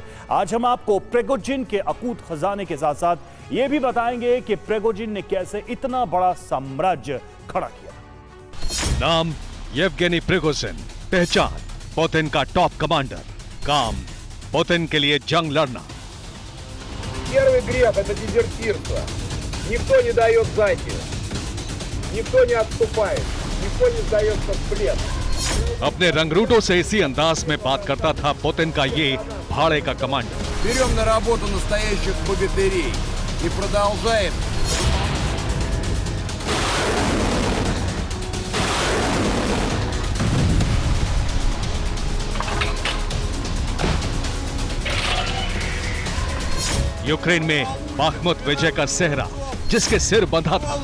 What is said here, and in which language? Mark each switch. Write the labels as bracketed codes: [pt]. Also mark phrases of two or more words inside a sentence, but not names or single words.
[hi] आज हम आपको प्रिगोजिन के अकूत खजाने के साथ साथ यह भी बताएंगे कि प्रिगोजिन ने कैसे इतना बड़ा साम्राज्य खड़ा किया। नाम येवगेनी प्रिगोजिन, पहचान पुतिन का [en] top commander, [hi] काम पुतिन के लिए जंग लड़ना। [ru] Первый грех – это дезертирство. Никто не дает сдачи, никто не отступает, никто не сдается в плен. [hi] अपने रंगरूटों से इसी अंदाज में बात करता था पुतिन का ये भाड़े का कमांडर। [ru] Берем на работу настоящих богатырей и продолжаем. [hi] यूक्रेन में बाखमुत विजय का सेहरा, जिसके सिर बंधा था।